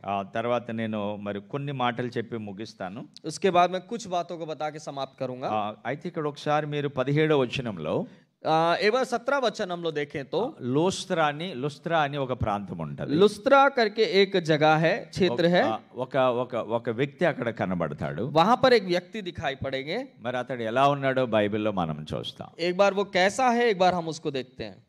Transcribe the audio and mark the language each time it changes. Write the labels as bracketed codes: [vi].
[te] ఆ తర్వాత నేను మరి కొన్ని మాటలు చెప్పి ముగిస్తాను. [hi] उसके बाद मैं कुछ बातों को बता के समाप्त करूंगा। [te] అయితే ఇక్కడ ఒకసారి మీరు 17వ వచనంలో [hi] एवं 17 वचन हम लोग देखें तो [te] లుస్త్రా అని ఒక ప్రాంతం ఉంటుంది. [hi] लुस्त्रा करके एक जगह है, क्षेत्र है। [te] ఒక వ్యక్తి అక్కడ కనబడతాడు. [hi] वहां पर एक व्यक्ति दिखाई पड़ेंगे। [te] మరి అతడు ఎలా ఉన్నాడో బైబిల్లో మనం చూస్తాం. [hi] एक बार वो कैसा है, एक बार हम उसको देखते हैं।